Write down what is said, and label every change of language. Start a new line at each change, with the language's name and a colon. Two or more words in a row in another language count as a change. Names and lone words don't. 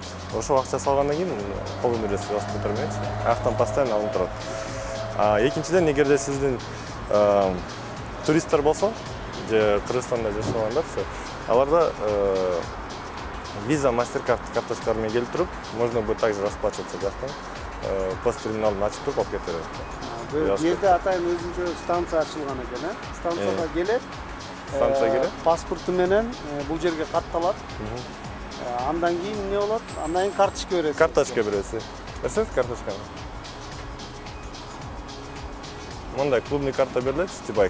Kyrgyz: Ошо акча салгандан кийин колдон бересиз велосипеддер менен, аяктан постоянно алынып турат. Экинчиден, эгерде сиздин туристтер болсо, же Кыргызстанда жашагандар, аларда виза, мастер-карт карточкалары менен келип туруп,
Russian: можно будет также расплачиваться жактан.
Kyrgyz: Пост терминалын ачып туруп алып кете берет. Бул жерде атайын өзүнчө станция ачылган экен, станцияга келет. Паспорту менен бул жерге катталат. Андан кийин эмне болот? Андан кийин карточка бересиз. Карточка бересиз. Берсеңиз карточканы. Мындай клубный карта берилет, Citybike.